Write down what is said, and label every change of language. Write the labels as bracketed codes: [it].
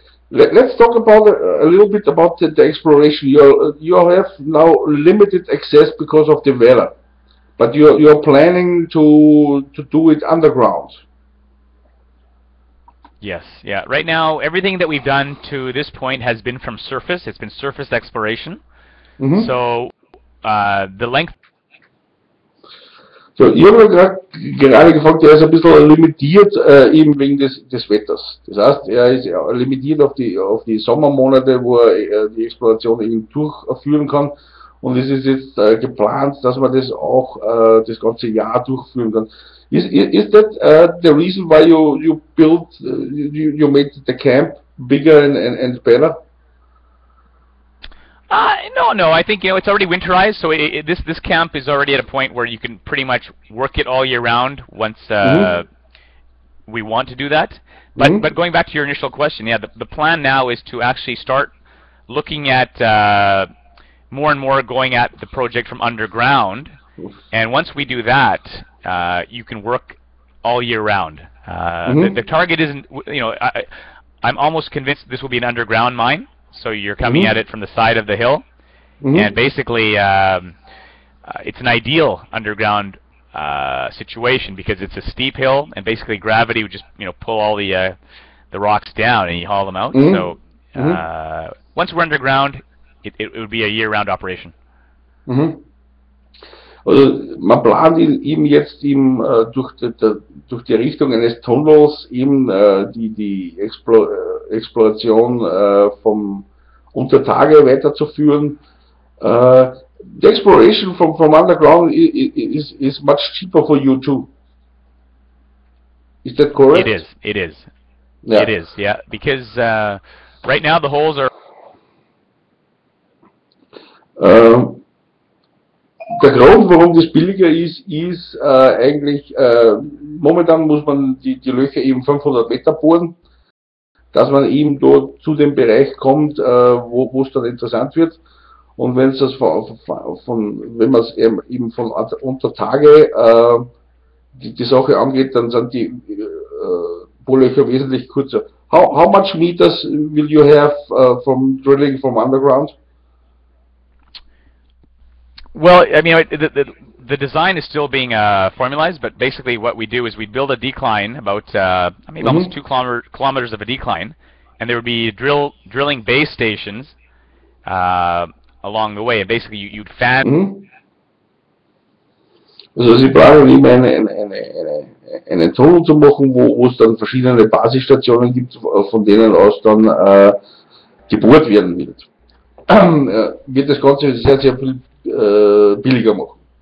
[en] Let's talk about a little bit about the exploration. You have now limited access because of the weather, but you're planning to do it underground. Yes, yeah. Right now, everything that we've done to this point has been from surface. It's been surface exploration. So the length. [de] So, ich habe gerade gefragt, er ist ein bisschen limitiert eben wegen des Wetters. Das heißt, er ist limitiert auf die Sommermonate, wo er die Exploration eben durchführen kann. Und es ist jetzt geplant, dass man das auch das ganze Jahr durchführen kann. [en] Is that the reason why you built, you made the camp bigger and better? No. I think, you know, it's already winterized, so this camp is already at a point where you can pretty much work it all year round once we want to do that. But going back to your initial question, yeah, the plan now is to actually start looking at more and more going at the project from underground. And once we do that, you can work all year round. The target isn't, you know, I'm almost convinced this will be an underground mine. So you're coming at it from the side of the hill, and basically it's an ideal underground situation because it's a steep hill, and basically gravity would just, you know, pull all the rocks down and you haul them out. So once we're underground, it would be a year-round operation. [de] Also man plant eben jetzt durch die Richtung eines Tunnels eben die Exploration vom unter Tage weiterzuführen. [en] The exploration from underground is much cheaper for you too. Is that correct? It is. It is. Yeah. It is. Yeah. Because right now the holes are. [de] Der Grund, warum das billiger ist eigentlich, momentan muss man die Löcher eben 500 Meter bohren, dass man eben dort zu dem Bereich kommt, wo es dann interessant wird. Und wenn es das wenn man es eben von unter Tage die Sache angeht, dann sind die Bohrlöcher wesentlich kürzer. [en] How much meters will you have from drilling from underground? Well, I mean, the design is still being formalized, but basically what we do is we build a decline about maybe almost 2 kilometers of a decline, and there would be drilling base stations along the way. And basically, you'd fan. [de] Also Sie planen eben einen Tunnel zu machen, wo es dann verschiedene Basisstationen gibt, von denen aus dann gebohrt werden wird. Wird das Ganze sehr, sehr viel billiger machen.